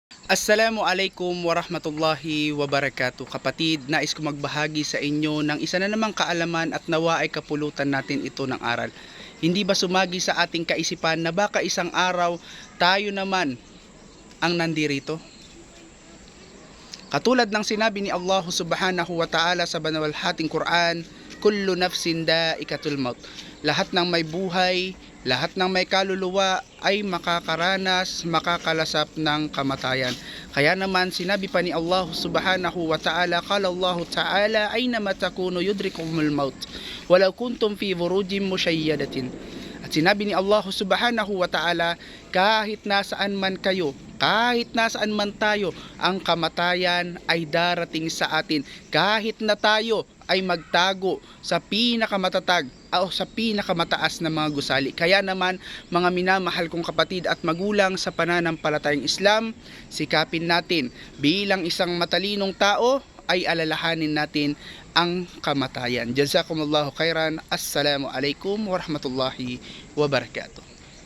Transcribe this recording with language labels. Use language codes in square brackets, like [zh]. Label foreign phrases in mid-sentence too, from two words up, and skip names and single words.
[ar] السلام عليكم ورحمة الله وبركاته. [tl] Kapatid, nais ko magbahagi sa inyo ng isa na namang kaalaman at nawa ay kapulutan natin ito ng aral. Hindi ba sumagi sa ating kaisipan na baka isang araw tayo naman ang nandirito? Katulad ng sinabi ni Allah [ar] سبحانه وتعالى [tl] sa banawalhating Quran, [ar] كل نفس ذائقة الموت. [tl] Lahat ng may buhay, lahat ng may kaluluwa ay makakaranas, makakalasap ng kamatayan. Kaya naman sinabi pa ni Allah [ar] سبحانه وتعالى، قال الله تعالى، أينما تكونوا يدرككم الموت ولو كنتم في بروج مشيدة. [tl] At sinabi ni Allah [ar] سبحانه وتعالى, [tl] kahit nasaan man kayo, kahit nasaan man tayo, ang kamatayan ay darating sa atin. Kahit na tayo ay magtago sa pinakamatatag o sa pinakamataas na mga gusali. Kaya naman, mga minamahal kong kapatid at magulang sa pananampalatayang Islam, sikapin natin bilang isang matalinong tao ay alalahanin natin ang kamatayan. [ar] جزاكم الله خيرا. السلام عليكم ورحمة الله وبركاته.